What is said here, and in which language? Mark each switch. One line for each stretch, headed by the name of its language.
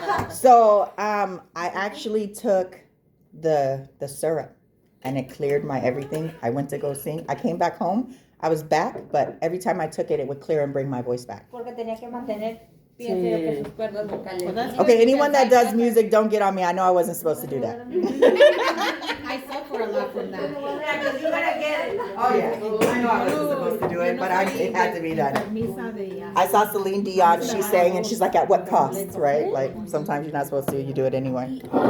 English: So I actually took the syrup and it cleared my everything. I went to go sing. I came back home. I was back, but every time I took it, it would clear and bring my voice back.
Spanish: Porque tenía que mantener, pienso yo, que sus cuerdas vocales.
English: Well, that's Okay, anyone that does music, don't get on me. I know I wasn't supposed to do that. I suffer a lot from that. Yeah, 'cause you're gonna get it. Oh yeah, I know I wasn't supposed to do it, but it had to be done.
Spanish: Misa de,
English: I saw Celine Dion. She sang, and she's like, "At what cost?" Right? Like sometimes you're not supposed to. You do it anyway.